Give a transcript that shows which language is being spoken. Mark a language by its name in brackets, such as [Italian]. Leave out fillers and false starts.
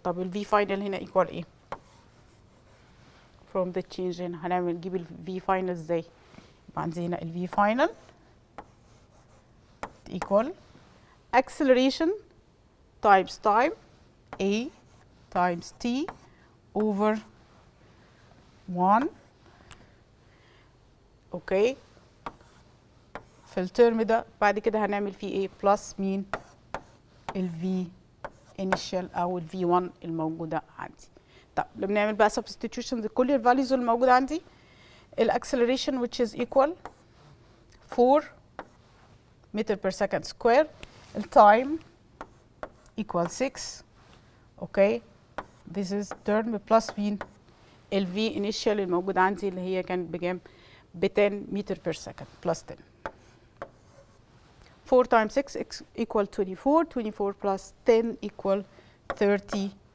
[English] طب ال v final هنا equal ايه؟ from the change هنا نجيب ال v final ازاي؟ [Arabic] يبقى عندي هنا [English] ال v final equal acceleration times time a times t over 1. [Arabic] اوكي في الترم ده بعد كده هنعمل فيه ايه؟ بلس مين؟ ال v initial او ال v1 الموجوده عندي. طب لما نعمل بقى substitution لكل الفاليوز الموجوده عندي، الاكسلريشن [English] which is equal 4 meter per second square، [Arabic] التايم equal 6. [English] Okay this is term plus مين؟ ال v initial [Arabic] الموجوده عندي اللي هي كانت بكام؟ [English] ب 10 meter per second plus 10. 4 times 6 equal 24. 24 plus 10 equal 30.